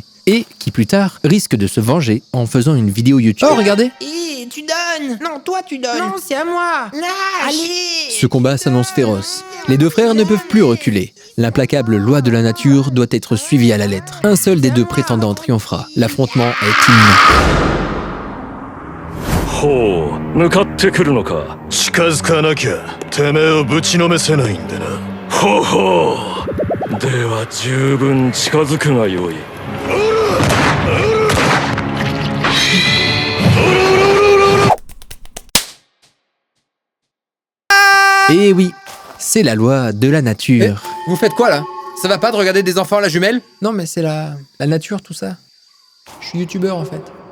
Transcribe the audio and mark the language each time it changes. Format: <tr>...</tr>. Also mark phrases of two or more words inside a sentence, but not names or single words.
<fr>Et qui plus tard risque de se venger en faisant une vidéo YouTube. Oh regardez! Tu donnes! Non, toi tu donnes! Non, c'est à moi! Lâche! Allez! Ce combat s'annonce féroce. Les deux frères ne peuvent plus reculer. L'implacable loi de la nature doit être suivie à la lettre. Un seul des deux prétendants triomphera. L'affrontement est imminent.</fr> <ja>ほう向かってくるのか近づかなきゃてめえをぶちのめせないんでなほうほうでは十分近づくがよい</ja> <fr>Et oui, c'est la loi de la nature. Vous faites quoi là? Ça va pas de regarder des enfants à la jumelle? Non mais c'est la nature tout ça. Je suis youtubeur en fait.</fr>